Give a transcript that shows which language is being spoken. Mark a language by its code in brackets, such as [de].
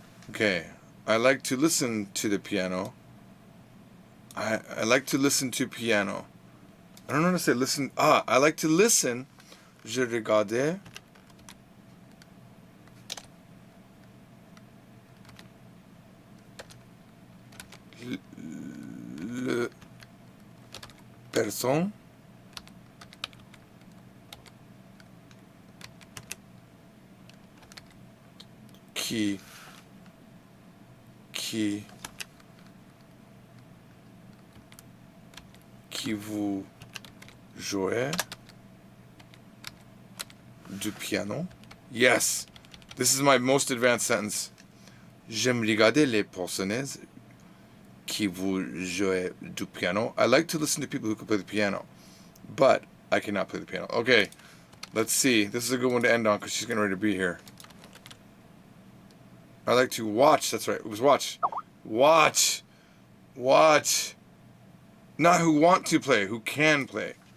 [en] Okay, I like to listen to the piano. I like to listen to piano. I don't know how to say listen. I like to listen. [fr] Je regardais le personne qui vous jouez du piano. [en] Yes, this is my most advanced sentence. [fr] J'aime regarder les personnes qui vous jouez du piano. [en] I like to listen to people who can play the piano, but I cannot play the piano. Okay, let's see. This is a good one to end on because she's getting ready to be here. I like to watch. That's right. It was watch. Watch. Watch. Not who want to play, who can play.